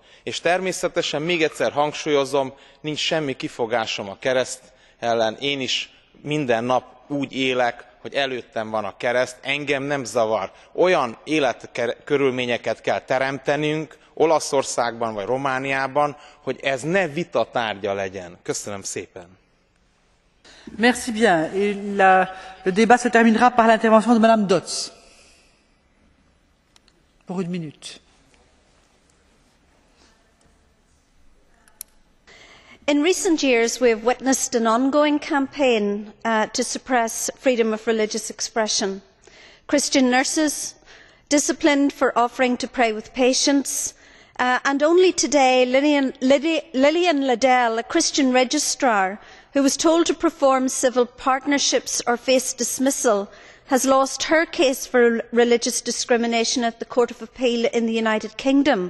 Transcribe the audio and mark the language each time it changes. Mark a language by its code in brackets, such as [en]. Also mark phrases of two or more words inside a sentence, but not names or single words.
[hu] És természetesen még egyszer hangsúlyozom, nincs semmi kifogásom a kereszt ellen, én is minden nap úgy élek, hogy előttem van a kereszt, engem nem zavar. Olyan életkörülményeket kell teremtenünk Olaszországban vagy Romániában, hogy ez ne vita tárgya legyen. Köszönöm szépen! [fr] Merci bien. Et le débat se terminera par l'intervention de Madame Dodds. Pour une minute. [en] In recent years, we have witnessed an ongoing campaign to suppress freedom of religious expression. Christian nurses disciplined for offering to pray with patients, and only today Lillian Liddell, a Christian registrar who was told to perform civil partnerships or face dismissal, has lost her case for religious discrimination at the Court of Appeal in the United Kingdom.